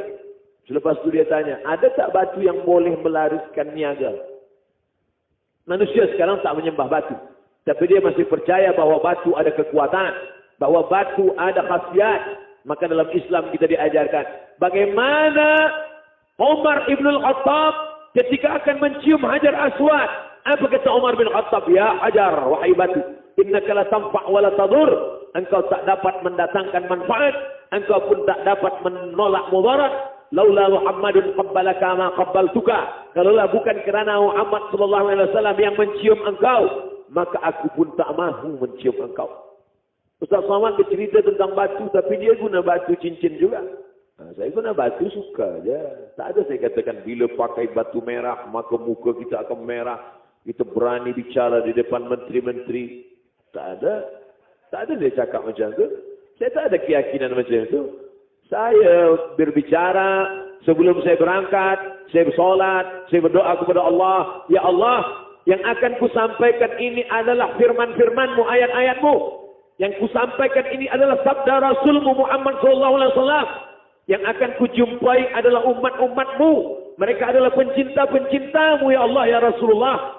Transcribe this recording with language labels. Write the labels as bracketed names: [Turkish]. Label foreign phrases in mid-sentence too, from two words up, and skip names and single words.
[Malay] Selepas itu dia tanya, ada tak batu yang boleh melariskan niaga? Manusia sekarang tak menyembah batu. Tapi dia masih percaya bahawa batu ada kekuatan. Bahawa batu ada khasiat. Maka dalam Islam kita diajarkan bagaimana Umar Ibn Al-Khattab ketika akan mencium Hajar Aswad. Apa kata Umar bin Khattab? [Arabic] يا حجر, [Malay] wahai batu, [Arabic] إنك لا تنفع ولا تضر. [Malay] Engkau tak dapat mendatangkan manfaat, engkau pun tak dapat menolak mudarat. [Arabic] لولا محمد قبلك ما قبلتك. [Malay] Kalaulah bukan kerana Muhammad [Arabic] صلى الله عليه وسلم [Malay] yang mencium engkau, maka aku pun tak mahu mencium engkau. Ustaz Somad bercerita tentang batu, tapi dia guna batu cincin juga. Saya guna batu suka aja. Tak ada saya katakan bila pakai batu merah maka muka kita akan merah. Kita berani bicara di depan menteri-menteri. Tak ada. Tak ada dia cakap macam tu. Saya tak ada keyakinan macam tu. Saya berbicara sebelum saya berangkat, saya bersolat, saya berdoa kepada Allah. [Arabic] يا الله, [Malay] yang akan ku sampaikan ini adalah firman-firman-Mu, ayat-ayat-Mu. Yang ku sampaikan ini adalah sabda Rasul-Mu Muhammad SAW. Yang akan ku jumpai adalah umat-umat-Mu. Mereka adalah pencinta-pencinta-Mu, [Arabic] يا الله، يا رسول الله.